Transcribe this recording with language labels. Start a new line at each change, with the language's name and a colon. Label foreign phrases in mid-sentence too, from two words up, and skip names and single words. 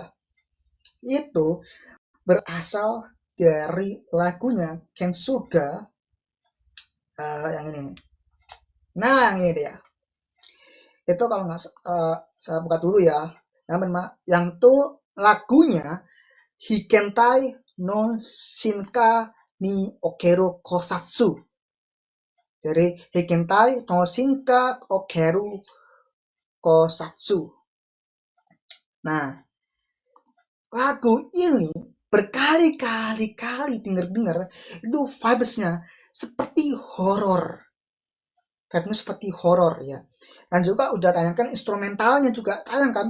Indonesian: Itu berasal dari lagunya Kensuga yang ini. Nah, yang ini dia. Itu kalau nggak saya buka dulu ya. Yang tuh lagunya Hikentai no Shinka ni Okeru Kosatsu. Jadi Hikentai no Shinka Okeru Kosatsu. Nah, lagu ini berkali-kali denger-denger itu vibes-nya seperti horor. Vibes-nya seperti horor ya. Dan juga udah tayangkan instrumentalnya juga tayang kan.